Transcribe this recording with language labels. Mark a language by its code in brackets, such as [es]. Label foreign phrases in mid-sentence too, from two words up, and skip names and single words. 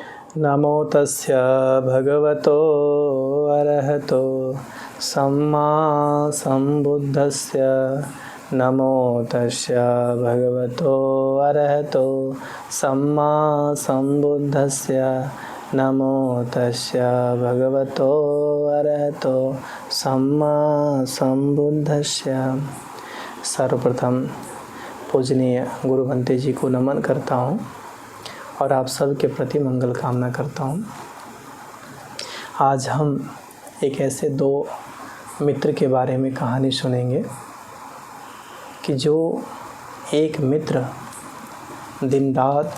[pi] नमो तस्य भगवतो अरहतो सम्मा सम्बुद्धस्य नमो तस्य भगवतो अरहतो सम्मा सम्बुद्धस्य नमो तस्य भगवतो अरहतो सम्मा सम्बुद्धस्य। [hi] सर्वप्रथम पूजनीय गुरु भंते जी को नमन करता हूँ और आप सब के प्रति मंगल कामना करता हूँ। आज हम एक ऐसे दो मित्र के बारे में कहानी सुनेंगे कि जो एक मित्र दिन रात